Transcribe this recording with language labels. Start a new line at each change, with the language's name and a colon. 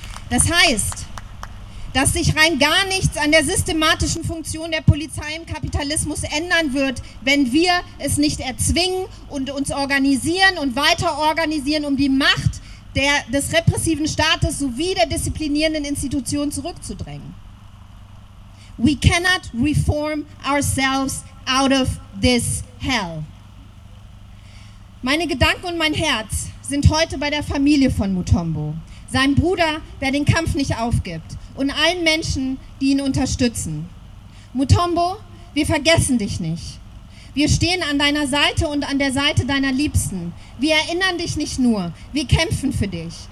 German: Das heißt, dass sich rein gar nichts an der systematischen Funktion der Polizei im Kapitalismus ändern wird, wenn wir es nicht erzwingen und uns organisieren und weiter organisieren, um die Macht des repressiven Staates sowie der disziplinierenden Institutionen zurückzudrängen.
English: We cannot reform ourselves out of this hell.
German: Meine Gedanken und mein Herz sind heute bei der Familie von Mutombo, seinem Bruder, der den Kampf nicht aufgibt, und allen Menschen, die ihn unterstützen. Mutombo, wir vergessen dich nicht. Wir stehen an deiner Seite und an der Seite deiner Liebsten. Wir erinnern dich nicht nur, wir kämpfen für dich.